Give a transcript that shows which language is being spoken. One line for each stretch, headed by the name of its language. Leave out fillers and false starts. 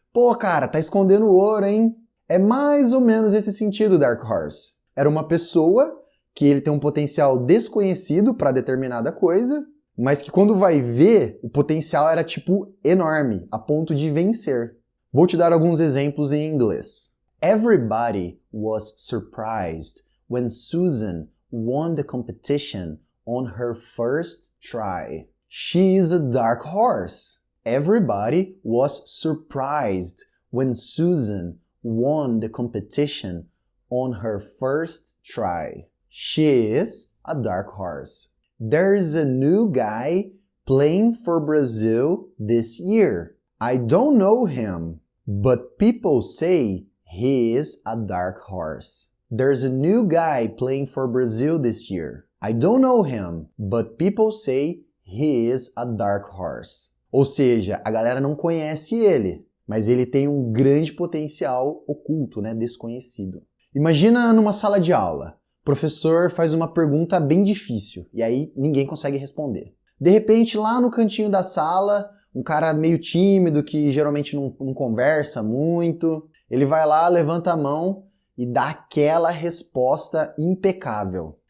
Portuguese: Pô, cara, tá escondendo o ouro, hein? É mais ou menos esse sentido, Dark Horse. Era uma pessoa que ele tem um potencial desconhecido para determinada coisa, mas que quando vai ver, o potencial era tipo enorme, a ponto de vencer. Vou te dar alguns exemplos em inglês.
English: Everybody was surprised when Susan won the competition on her first try. She is a dark horse. Everybody was surprised when Susan won the competition on her first try. She is a dark horse. There's a new guy playing for Brazil this year. I don't know him, but people say he is a dark horse. There's a new guy playing for Brazil this year. I don't know him, but people say he is a dark horse.
Portuguese: Ou seja, a galera não conhece ele, mas ele tem um grande potencial oculto, né, desconhecido. Imagina numa sala de aula. O professor faz uma pergunta bem difícil e aí ninguém consegue responder. De repente, lá no cantinho da sala, um cara meio tímido, que geralmente não conversa muito, ele vai lá, levanta a mão e dá aquela resposta impecável.